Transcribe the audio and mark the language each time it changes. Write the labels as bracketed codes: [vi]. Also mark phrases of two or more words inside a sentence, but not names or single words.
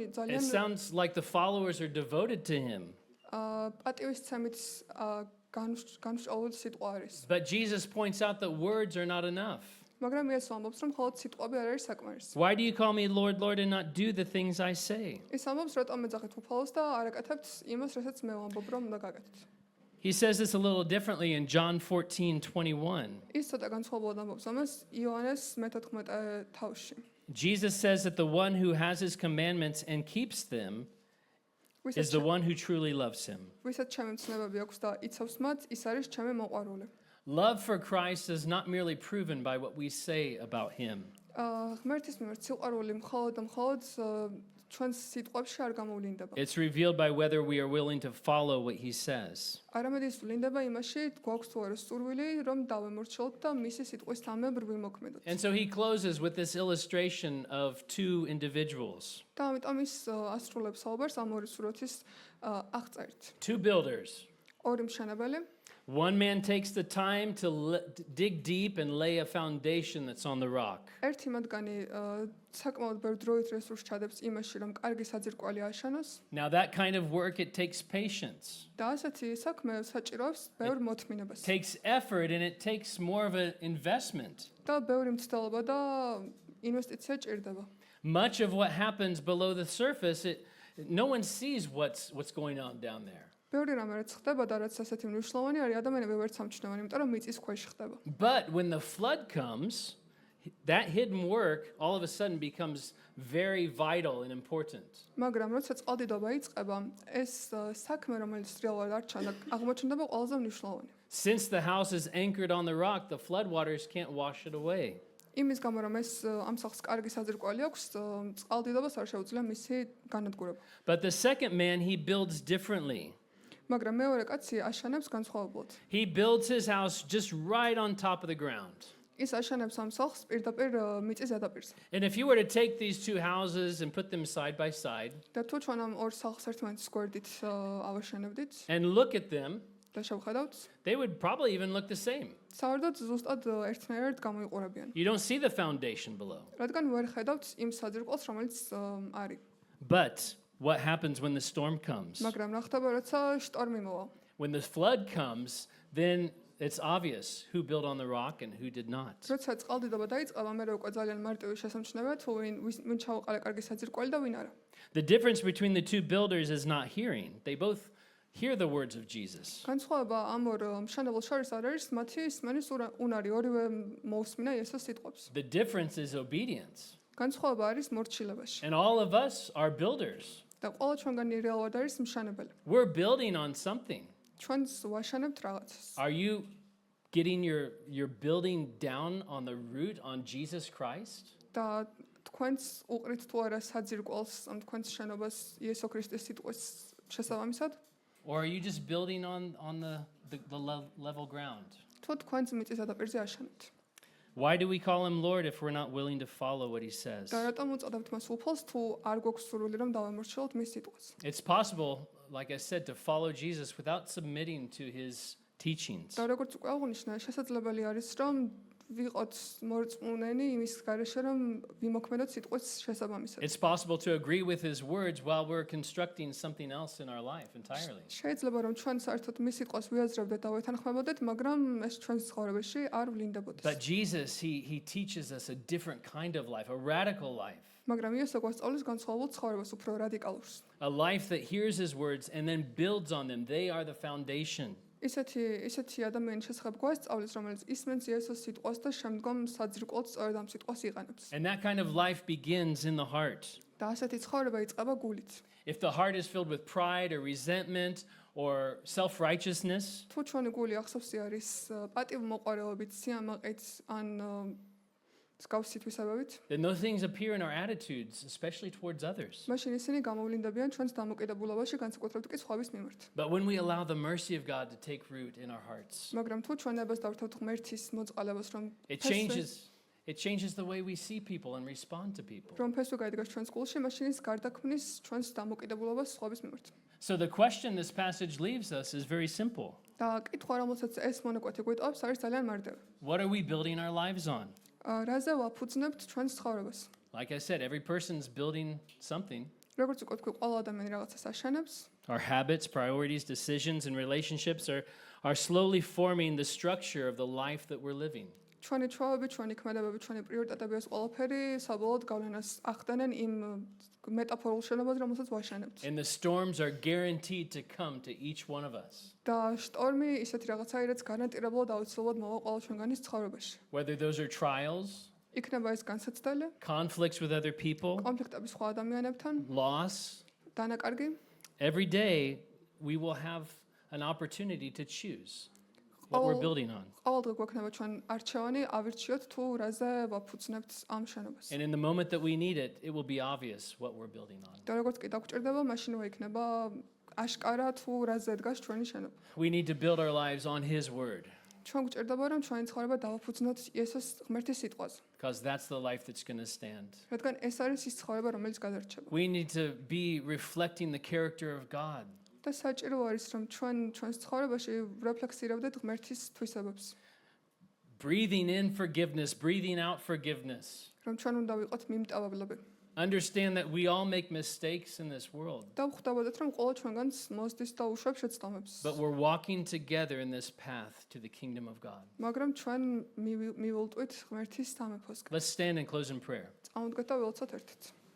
[en] It ძალიან sounds like the followers are devoted to him. [ka] პატივისცემით განსწავლული სიტყვა არის. [en] But Jesus points out that words are not enough. [ka] მაგრამ იესო ამბობს, რომ მხოლოდ სიტყვები არ არის საკმარისი. [en] Why do you call me Lord, Lord, and not do the things I say? [ka] ის ამბობს, რატომ ეძახით უფალოს და არ აკეთებთ იმას, რასაც მე ვამბობ, რომ უნდა გაკეთოთ. [en] He says this a little differently in John 14:21. [ka] ის ცოტა განსხვავებულად ამბობს ამას იოანეს მე-14 თავში. [en] Jesus says that the one who has his commandments and keeps them is the one who truly loves him. [ka] ვისაც ჩემი მცნებები აქვს და იცავს მათ, ის არის ჩემი მოყვარული. [en] Love for Christ is not merely proven by what we say about him. [ka] ღმერთის მიმართ სიყვარული მხოლოდ ჩვენს სიტყვებში არ გამოვლინდება. [en] It's revealed by whether we are willing to follow what he says. [ka] არამედ ის ვლინდება იმაში, გვაქვს თუ არა სურვილი, რომ დავემორჩილოთ და მისი სიტყვის თამებრ ვიმოქმედოთ. [en] And so he closes with this illustration of two individuals, [ka] და ამიტომ ის ასრულებს საუბარს ამ ორი სურათის აღწერით. [en] two builders. [ka] ორი მშენებელი, [en] One man takes the time to dig deep and lay a foundation that's on the rock. [ka] ერთი მათგანი საკმაოდ ბევრ დროით რესურსს ჩადებს იმაში, რომ კარგი საძირკველი აშენოს. [en] Now that kind of work, it takes patience, [ka] და ასეთი საქმე საჭიროებს ბევრ მოთმინებას. [en] takes effort, and it takes more of an investment. [ka] და ბევრი მცდელობა და ინვესტიცია ჭირდება. [en] Much of what happens below the surface, no one sees what's going on down there. [ka] ბევრი რამე რაც ხდება და რაც ასეთი მნიშვნელოვანი არის, ადამიანები ვერც ამჩნევენ, იმიტომ რომ მიწის ქვეშ ხდება. [en] But when the flood comes, that hidden work all of a sudden becomes very vital and important. [ka] მაგრამ როცა წყალდიდობა იწყება, ეს საქმე, რომელიც რეალურად არ ჩანდა, აღმოჩნდება ყველაზე მნიშვნელოვანი. [en] Since the house is anchored on the rock, the floodwaters can't wash it away. [ka] იმის გამო რომ ეს ამ სახლს კარგი საძირკველი აქვს, წყალდიდობას არ შეუძლია მისი განადგურება. [en] But the second man, he builds differently. [ka] მაგრამ მეორე კაცი აშენებს განსხვავებულად. [en] He builds his house just right on top of the ground. [ka] ის აშენებს ამ სახლს პირდაპირ მიწის ზედაპირზე. [en] And if you were to take these two houses and put them side by side [ka] და თუ ჩვენ ამ ორ სახლს ერთმანეთის გვერდით ავაშენებდით [en] and look at them, [ka] და შევხედავთ, [en] they would probably even look the same. [ka] საერთოდ ზუსტად ერთნაირად გამოიყურებიან. [en] You don't see the foundation below. [ka] რადგან ვერ ხედავთ იმ საძირკველს, რომელიც არის. [en] But what happens when the storm comes? [ka] მაგრამ რა ხდება, როცა შტორმი მოვა? [en] When the flood comes, then it's obvious who built on the rock and who did not. [ka] როცა წყალდიდობა დაიწყება, მე უკვე ძალიან მარტივი შესამჩნევია თუ ვინ ჩაუყარა კარგი საძირკველი და ვინ არა. [en] The difference between the two builders is not hearing. They both hear the words of Jesus. [ka] განსხვავება ამ ორ მშენებელ შორის არ არის, მათი ისმენის უნარი, ორივე მოусმინა იესოს სიტყვებს. [en] The difference is obedience. [ka] განსხვავება არის მორჩილებაში. [en] And all of us are builders. [ka] და ყველა ჩვენგანი რეალურად არის მშენებელი. [en] We're building on something. [ka] ჩვენს ვაშენებთ რაღაცას. [en] Are you getting your building down on the root on Jesus Christ? [ka] და თქვენს უყრით თუ არა საძირკველს, ამ თქვენს შენობას იესო ქრისტეს სიტყვის შესაბამისად? [en] Or are you just building on the level ground? [ka] თუ თქვენს მიწის ზედაპირზე აშენებთ. [en] Why do we call him Lord if we're not willing to follow what he says? [ka] და რატომ უწოდებთ მას უფალს, თუ არ გვაქვს სურვილი რომ დავემორჩილოთ მის სიტყვას? [en] It's possible, like I said, to follow Jesus without submitting to his teachings. [ka] და როგორც უკვე აღნიშნა, შესაძლებელი არის რომ ვიყოთ მორწმუნენი იმის გარეშე რომ ვიმოქმედოთ სიტყვის შესაბამისად. [en] It's possible to agree with his words while we're constructing something else in our life entirely. [ka] შეიძლება რომ ჩვენ საერთოდ მის სიტყვას ვიაზრებდეთ და ვეთანხმებოდეთ, მაგრამ ეს ჩვენს ცხოვრებაში არ ვლინდებოდეს. [en] But Jesus, he teaches us a different kind of life, a radical life. [ka] მაგრამ იესო გვასწავლის განსხვავებულ ცხოვრებას, უფრო რადიკალურს. [en] A life that hears his words and then builds on them. They are the foundation. [ka] ისეთი ადამიანის შესახებ გვასწავლის, რომელიც ისმენს იესოს სიტყვას და შემდგომ საძირკველს სწორედ ამ სიტყვას იყენებს. [en] And that kind of life begins in the heart. [ka] და ასეთი ცხოვრება იწყება გულით. [en] If the heart is filled with pride or resentment or self-righteousness, [ka] თუ ჩვენი გული ახსოვსი არის პატივმოყვარეობით, სიამაყით ან მსგავსი თვისებებით, [en] then those things appear in our attitudes, especially towards others. [ka] მაშინ ისინი გამოვლინდებიან ჩვენს დამოკიდებულებაში, განსაკუთრებით კი სხვების მიმართ. [en] But when we allow the mercy of God to take root in our hearts, [ka] მაგრამ თუ ჩვენებას დავრთავთ ღმერთის მოწყალებას, რომ [en] it changes the way we see people and respond to people. [ka] რომ ფესვე გაიდგას ჩვენს გულში, მაშინ ის გარდაქმნის ჩვენს დამოკიდებულებას სხვების მიმართ. [en] So the question this passage leaves us is very simple. [ka] და კითხვა, რომელსაც ეს მონაკვეთი გვიტყობს, არის ძალიან მარტივი. [en] What are we building our lives on? [ka] რაზე ვაფუძნებთ ჩვენს ცხოვრებას? [en] Like I said, every person's building something. [ka] როგორც უკვე თქვი, ყველა ადამიანი რაღაცას აშენებს. [en] Our habits, priorities, decisions, and relationships are slowly forming the structure of the life that we're living. [ka] ჩვენი ჩვევები, ჩვენი ქმედებები, ჩვენი პრიორიტეტები ეს ყველაფერი საბოლოოდ გავლენას ახდენენ იმ მეტაფორულ შენობაზე, რომელსაც ვაშენებთ. [en] And the storms are guaranteed to come to each one of us. [ka] და შტორმი ისეთი რაღაცაა, რაც გარანტირებულად აუცილებლად მოვა ყველა ჩვენგანის ცხოვრებაში. [en] Whether those are trials, [ka] იქნება ეს განსაცდელი, [en] conflicts with other people, [ka] კონფლიქტები სხვა ადამიანებთან, [en] loss, [ka] დანაკარგი. [en] every day we will have an opportunity to choose what we're building on. [ka] ყოველდღე გვექნება ჩვენ არჩევანი, ავირჩიოთ თუ რაზე ვაფუძნებთ ამ შენობას. [en] And in the moment that we need it, it will be obvious what we're building on. [ka] და როგორც კი დაგვჭირდება, მაშინვე იქნება აშკარა თუ რაზე დგას ჩვენი შენობა. [en] We need to build our lives on his word, [ka] ჩვენ გვჭირდება რომ ჩვენი ცხოვრება დავაფუძნოთ იესოს ღმერთის სიტყვაზე, [en] because that's the life that's going to stand. [ka] რადგან ეს არის ის ცხოვრება, რომელიც გადარჩება. [en] We need to be reflecting the character of God. [ka] და საჭირო არის რომ ჩვენს ცხოვრებაში რეფლექსირებდეთ ღმერთის თვისებებს. [en] Breathing in forgiveness, breathing out forgiveness. [ka] რომ ჩვენ უნდა ვიყოთ მიმტევებლები. [en] Understand that we all make mistakes in this world, [ka] და ვხვდებოდეთ რომ ყველა ჩვენგანს მოსდის და უშვებს შეცდომებს. [en] but we're walking together in this path to the kingdom of God. [ka] მაგრამ ჩვენ მივილტვით ღმერთის სამეფოსკენ. [en] Let's stand and close in prayer. [ka] წავუდგეთ და ველცოთ ერთად.